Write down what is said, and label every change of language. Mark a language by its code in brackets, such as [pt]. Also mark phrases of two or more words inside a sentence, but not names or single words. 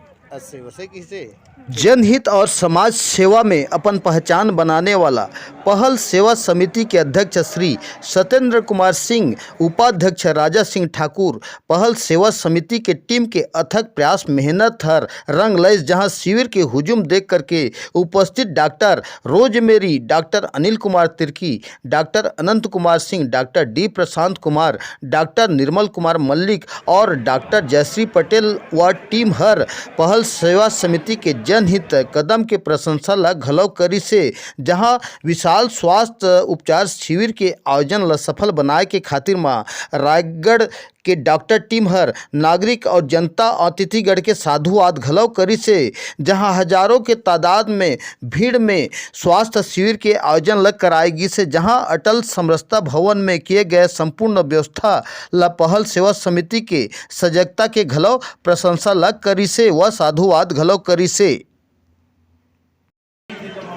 [hne] अस्से वैसे की से? जनहित और समाज सेवा में अपन पहचान बनाने वाला पहल सेवा समिति के अध्यक्ष श्री सत्येंद्र कुमार सिंह, उपाध्यक्ष राजा सिंह ठाकुर, पहल सेवा समिति के टीम के अथक प्रयास मेहनत हर रंग लैस, जहां शिविर के हुजूम देख करके उपस्थित डॉक्टर रोजमेरी, डॉक्टर अनिल कुमार तिर्की, डॉक्टर अनंत कुमार सिंह, डॉक्टर डी प्रशांत कुमार, डॉक्टर निर्मल कुमार मल्लिक और डॉक्टर जयश्री पटेल व टीम हर पहल सेवा समिति के जनहित कदम के प्रशंसा ला घलो करी से, जहां विशाल स्वास्थ्य उपचार शिविर के आयोजन ला सफल बनाए के खातिर मां रायगढ़ के डॉक्टर टीम हर नागरिक और जनता अतिथिगढ़ के साधुवाद घलो करी से, जहां हजारों के तादाद में भीड़ में स्वास्थ्य शिविर के आयोजन लग कराएगी से, जहां अटल समरसता भवन में किए गए संपूर्ण व्यवस्था ला पहल सेवा समिति के सजगता के घलो प्रशंसा लग करी से व साधुवाद घलो करी से।